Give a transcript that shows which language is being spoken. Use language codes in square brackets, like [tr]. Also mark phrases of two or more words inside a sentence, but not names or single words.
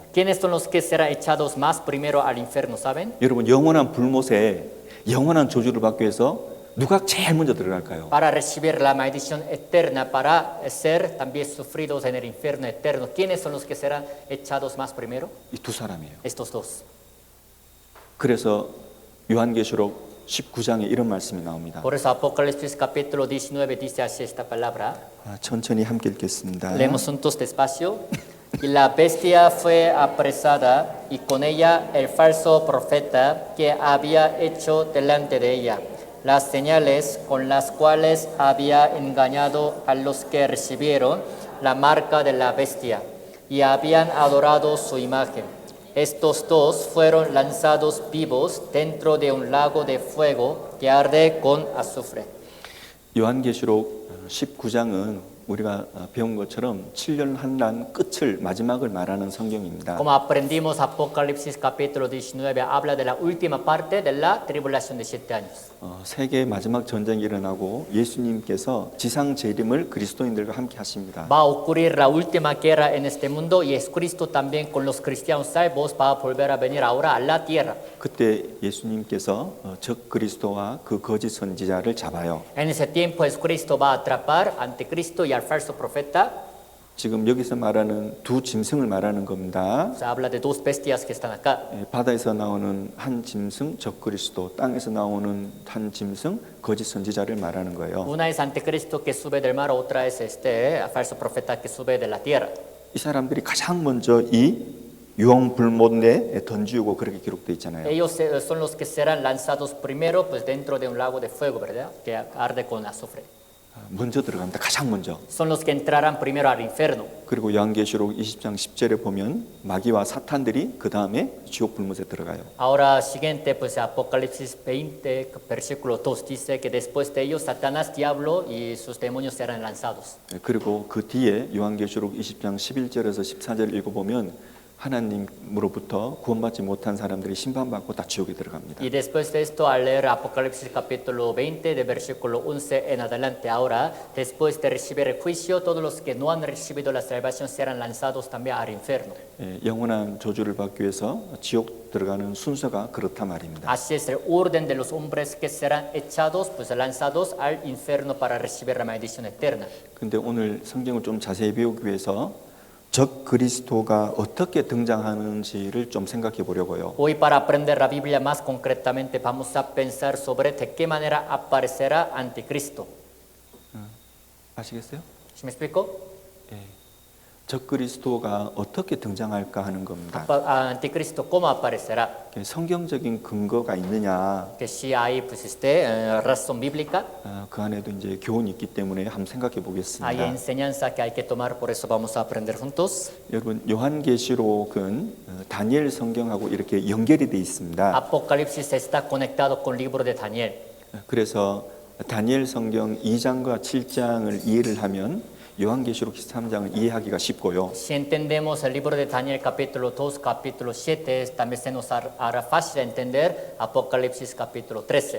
[es] ¿Quiénes son los que serán echados más primero al infierno? ¿Saben? [ko] 여러분 영원한 불못에 영원한 저주를 받기 위해서 누가 제일 먼저 들어갈까요? [es] Para recibir la maldición eterna, para ser también sufridos en el infierno eterno. ¿Quiénes son los que serán echados más primero? [ko] 이 두 사람이에요. [es] Estos dos. [ko] 그래서 요한계시록 19장에 이런 말씀이 나옵니다. [es] Por eso Apocalipsis capítulo 19 dice así esta palabra. [ko] 천천히 함께 읽겠습니다. [es] Leemos juntos despacio. Y la bestia fue apresada y con ella el falso profeta que había hecho delante de ella las señales con las cuales había engañado a los que recibieron la marca de la bestia y habían adorado su imagen. Estos dos fueron lanzados vivos dentro de un lago de fuego que arde con azufre. [ko] 요한계시록 19장은 우리가 배운 것처럼 7년 환란 끝을 마지막을 말하는 성경입니다. [es] Como aprendimos, Apocalipsis capítulo 19 habla de la última parte de la tribulación de 7 años. [ko] 세계 마지막 전쟁이 일어나고 예수님께서 지상 재림을 그리스도인들과 함께 하십니다. [es] Va a ocurrir la última guerra en este mundo y es Cristo también con los cristianos salvos va a volver a venir ahora a la tierra. [ko] 그때 예수님께서 적 그리스도와 그 거짓 선지자를 잡아요. [es] En ese tiempo es Cristo va a atrapar anticristo y al falso profeta. [ko] 지금 여기서 말하는 두 짐승을 말하는 겁니다. [es] Se habla de dos bestias que están acá. [ko] 바다에서 나오는 한 짐승 적 그리스도, 땅에서 나오는 한 짐승 거짓 선지자를 말하는 거예요. [es] Una es anticristo que sube del mar, otra es falso profeta que sube de la tierra. [ko] 이 사람들이 가장 먼저 이 유황 불못에 던지고 그렇게 기록되어 있잖아요. [es] Ellos son los que serán lanzados primero pues dentro de un lago de fuego, ¿verdad? Que arde con azufre. [ko] 먼저 들어갑니다. 가장 먼저. [es] Son los que entrarán primero al infierno. [ko] 그리고 요한계시록 20장 10절에 보면 마귀와 사탄들이 그 다음에 지옥 불못에 들어가요. [es] Ahora siguiente, pues Apocalipsis 20, versículo 2 dice que después de ellos Satanás, diablo y sus demonios serán lanzados. [ko] 그리고 그 뒤에 요한계시록 20장 11절에서 14절 읽어보면 하나님으로부터 구원받지 못한 사람들이 심판받고 다 지옥에 들어갑니다. [es] Y después de esto, al leer Apocalipsis capítulo 20, de versículo 11 en adelante, ahora, después de recibir el juicio, todos los que no han recibido la salvación serán lanzados también al infierno. [ko] 영원한 저주를 받기 위해서 지옥 들어가는 순서가 그렇다 말입니다. [es] Así es el orden de los hombres que serán echados, pues lanzados al infierno para recibir la maldición eterna. [ko] 근데 오늘 성경을 좀 자세히 배우기 위해서 적 그리스도가 어떻게 등장하는지를 좀 생각해 보려고요. [es] Hoy para aprender la Biblia más concretamente vamos a pensar sobre de qué manera aparecerá anticristo. [ko] 아시겠어요? [es] ¿Sí me explico? [ko] 적그리스도가 어떻게 등장할까 하는 겁니다. [es] Anticristo, ¿cómo aparecerá? [ko] 성경적인 근거가 있느냐, [es] Que si hay, pues, razón bíblica, [ko] 그 안에도 이제 교훈이 있기 때문에 한번 생각해 [es] hay [ko] 보겠습니다. [es] enseñanza que hay que tomar, por eso vamos a aprender juntos. [ko] 여러분, 요한계시록은 다니엘 성경하고 이렇게 연결이 돼 있습니다. [es] Apocalipsis está conectado con el libro de Daniel. [ko] 그래서 다니엘 성경 2장과 7장을 이해를 하면 요한계시록 13장을 이해하기가 쉽고요. [es] Si entendemos el libro de Daniel capítulo 2, capítulo 7, también se nos hará fácil entender Apocalipsis capítulo 13.